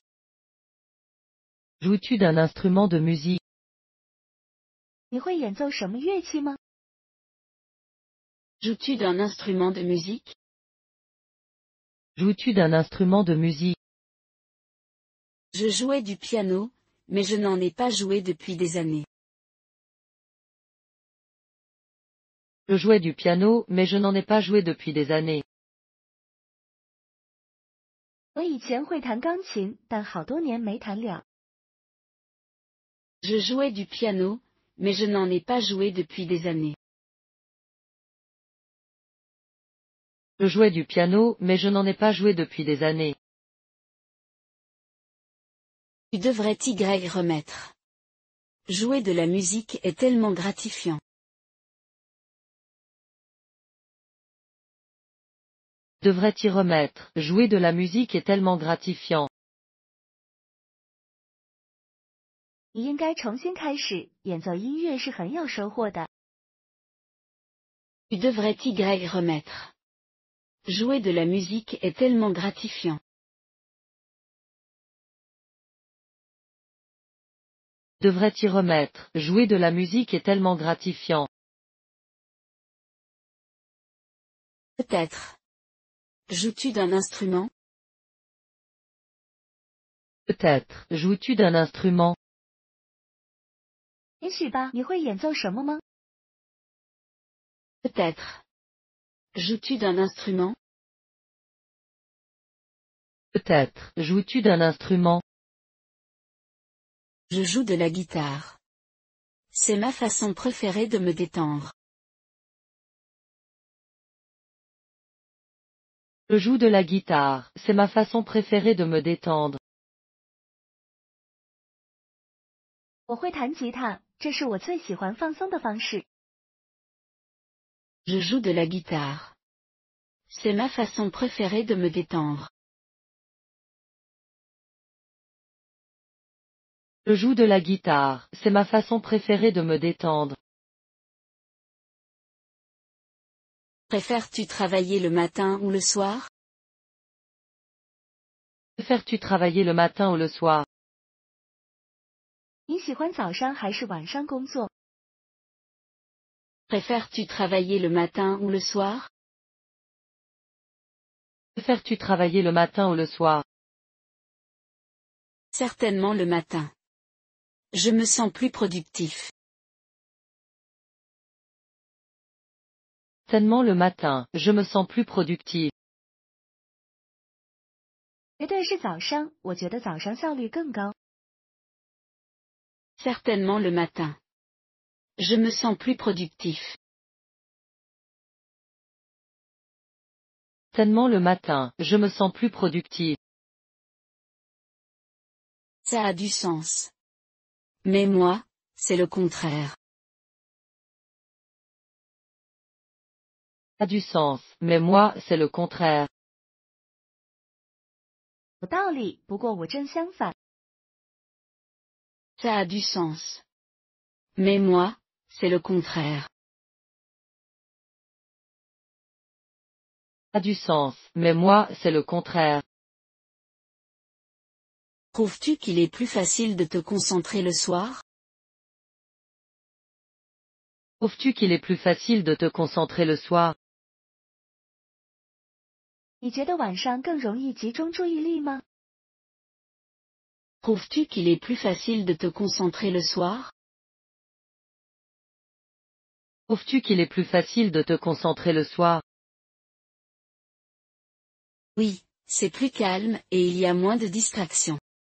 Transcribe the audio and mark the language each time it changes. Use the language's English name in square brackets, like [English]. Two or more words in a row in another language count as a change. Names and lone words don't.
[French] Joues-tu d'un instrument de musique? [Chinese] 你会演奏什么乐器吗？ [French] Joues-tu d'un instrument de musique? Joues-tu d'un instrument de musique? Je jouais du piano, mais je n'en ai pas joué depuis des années. Je jouais du piano, mais je n'en ai pas joué depuis des années. [Chinese] 我以前会弹钢琴，但好多年没弹了。 [French] Je jouais du piano, mais je n'en ai pas joué depuis des années. Je jouais du piano, mais je n'en ai pas joué depuis des années. Tu devrais t'y remettre. Jouer de la musique est tellement gratifiant. Devrais t'y remettre. Jouer de la musique est tellement gratifiant. [Chinese] 你应该重新开始，演奏音乐是很有收获的。 [French] Tu devrais t'y remettre. Jouer de la musique est tellement gratifiant. Devrais t'y remettre. Jouer de la musique est tellement gratifiant. Peut-être. Joues-tu d'un instrument? Peut-être. Joues-tu d'un instrument? [Chinese] 也许吧，你会演奏什么吗？ [French] Peut-être. Joues-tu d'un instrument? Peut-être. Joues-tu d'un instrument? Je joue de la guitare. C'est ma façon préférée de me détendre. Je joue de la guitare, c'est ma façon préférée de me détendre. [Chinese] 我会弹吉他，这是我最喜欢放松的方式。 [French] Je joue de la guitare. C'est ma façon préférée de me détendre. Je joue de la guitare, c'est ma façon préférée de me détendre. Préfères-tu travailler le matin ou le soir? Préfères-tu travailler le matin ou le soir? [Chinese] 你喜欢早上还是晚上工作？ [French] Préfères-tu travailler le matin ou le soir? Préfères-tu travailler le matin ou le soir? Certainement le matin. Je me sens plus productif. Certainement le matin, je me sens plus productif. [Chinese] 绝对是早上，我觉得早上效率更高。 [French] Certainement le matin. Je me sens plus productif. Certainement le matin, je me sens plus productif. Ça a du sens. Mais moi, c'est le contraire. Ça a du sens, mais moi, c'est le contraire. [Chinese] 有道理，不过我正相反。 [French] Ça a du sens. Mais moi, c'est le contraire. Ça a du sens, mais moi, c'est le contraire. Trouves-tu qu'il est plus facile de te concentrer le soir? Trouves-tu qu'il est plus facile de te concentrer le soir? [Chinese] 你觉得晚上更容易集中注意力吗？ [French] Trouves-tu qu'il est plus facile de te concentrer le soir? Trouves-tu qu'il est plus facile de te concentrer le soir? Oui, c'est plus calme et il y a moins de distractions.